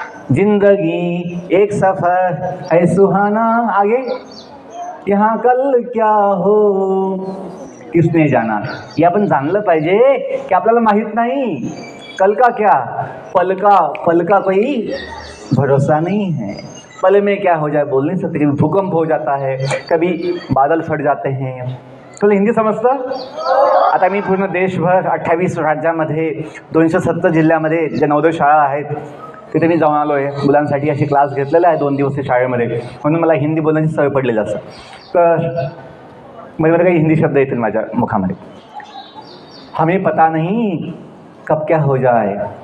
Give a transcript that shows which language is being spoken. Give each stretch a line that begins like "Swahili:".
Hindi: जिंदगी एक सफर है सुहाना, आगे यहाँ कल क्या हो किसने जाना.
Marathi: हे आपण जाणलं पाहिजे की आपल्याला माहीत नाही
Hindi: कल का क्या, पल का कोई भरोसा नहीं है. पल में क्या हो जाए बोल नहीं सकते. कभी भूकंप हो जाता है, कभी बादल फट जाते हैं.
Marathi: तुला हिंदी समजतं? आता मी पूर्ण देशभर 28 राज्यामध्ये 270 जिल्ह्यामध्ये ज्या नवोदय शाळा आहेत तिथे मी जाऊन आलो आहे. मुलांसाठी अशी क्लास घेतलेला आहे 2 दिवसीय शाळेमध्ये, म्हणून मला हिंदी बोलण्याची सवय पडलेली असं. तर म्हणजे काही हिंदी शब्द येतील माझ्या मुखामध्ये.
Hindi: हमें पता नहीं कब क्या हो जाए.